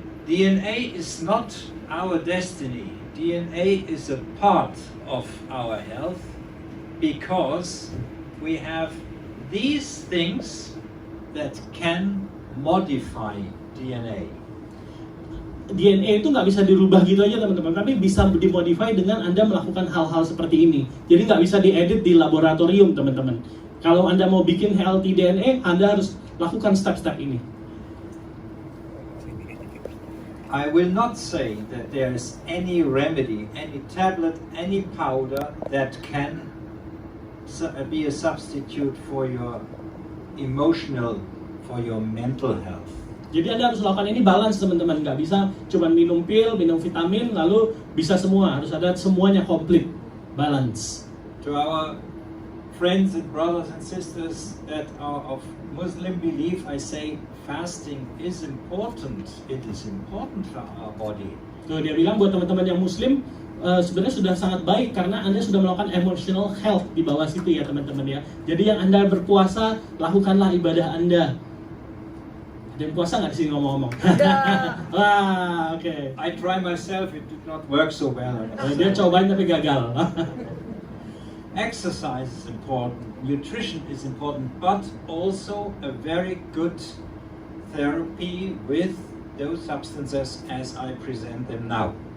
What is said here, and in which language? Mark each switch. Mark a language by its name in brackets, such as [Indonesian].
[English] DNA is not our destiny. DNA is a part of our health because we have these things that can modify DNA. [Indonesian] DNA itu nggak bisa dirubah gitu aja teman-teman, tapi bisa dimodify dengan Anda melakukan hal-hal seperti ini. Jadi nggak bisa diedit di laboratorium teman-teman. Kalau Anda mau bikin [English] healthy DNA, [Indonesian] Anda harus lakukan step-step ini. [English] I will not say that there is any remedy, any tablet, any powder that can be a substitute for your emotional, for your mental health. [Indonesian] Jadi Anda harus lakukan ini balance teman-teman, nggak bisa cuma minum pil, minum vitamin, lalu bisa semua, harus ada semuanya komplit, balance. [English] To our friends and brothers and sisters that are of Muslim belief, I say fasting is important. It is important for our body. [Indonesian] Tuh, dia bilang buat teman-teman yang Muslim, sebenarnya sudah sangat baik karena Anda sudah melakukan [English] emotional health [Indonesian] di bawah situ ya teman-teman ya. Jadi yang Anda berpuasa, lakukanlah ibadah Anda. Dan puasa nggak di sini ngomong-ngomong? Wah, oke. [English] I try myself, it did not work so well. [Indonesian] Dia cobain tapi gagal. [English] Exercise is important, nutrition is important, but also a very good therapy with those substances as I present them now.